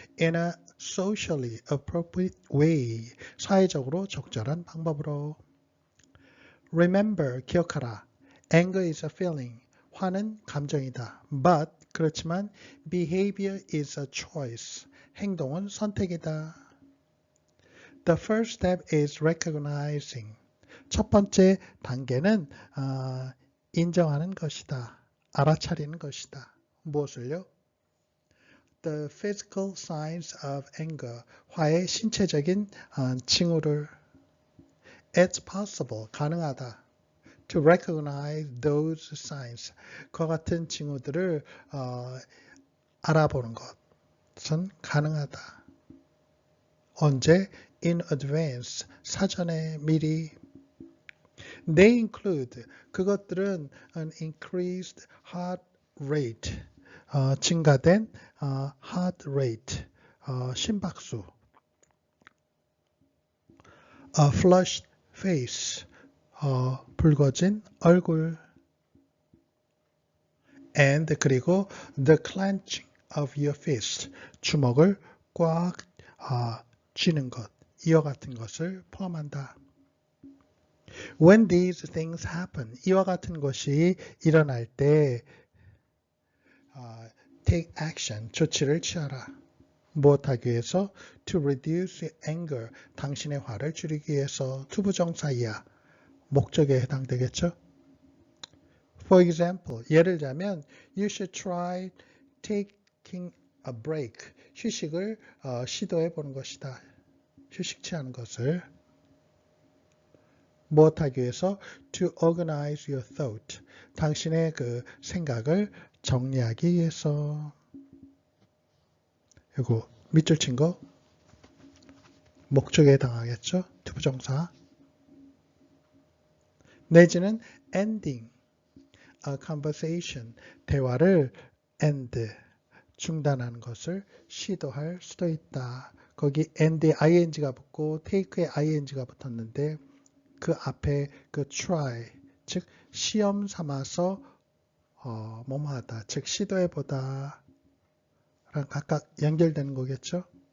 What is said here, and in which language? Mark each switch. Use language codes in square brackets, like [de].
[en] In a socially appropriate way. [ko] 사회적으로 적절한 방법으로. [en] Remember, [ko] 기억하라. [en] Anger is a feeling. [ko] 화는 감정이다. [en] But, [ko] 그렇지만 [en] behavior is a choice. [ko] 행동은 선택이다. [en] The first step is recognizing. [ko] 첫 번째 단계는 인정하는 것이다. 알아차리는 것이다. 무엇을요? [en] The physical signs of anger. [ko] 화의 신체적인 징후를. [en] It's possible. [ko] 가능하다. [en] To recognize those signs. [ko] 그와 같은 징후들을 알아보는 것은 가능하다. 언제? [en] In advance. [ko] 사전에 미리. [en] They include. [ko] 그것들은 [en] an increased heart rate. [ko] 증가된 [en] heart rate. [ko] 심박수. [en] A flushed face. [ko] 붉어진 얼굴. [en] And [ko] 그리고 [en] the clenching of your fist. [ko] 주먹을 꽉 쥐는 것. 이와 같은 것을 포함한다. [en] When these things happen, [ko] 이와 같은 것이 일어날 때 [en] take action. [ko] 조치를 취하라. 무엇하기 위해서? [en] To reduce anger. [ko] 당신의 화를 줄이기 위해서. 투부정사이야. 목적에 해당되겠죠? [en] For example, [ko] 예를 들자면 [en] you should try taking a break. [ko] 휴식을 시도해 보는 것이다. 휴식치 않은 것을. 무엇하기 위해서? [en] To organize your thought. [ko] 당신의 그 생각을 정리하기 위해서. 이거 밑줄 친 거 목적에 해당하겠죠? 투부정사. 내지는 [en] ending a conversation. [ko] 대화를 end 중단하는 것을 시도할 수도 있다. 거기 end에 ing가 붙고 take에 ing가 붙었는데 그 앞에 그 try 즉 시험 삼아서 뭐뭐하다 즉 시도해보다 랑 각각 연결되는 거겠죠.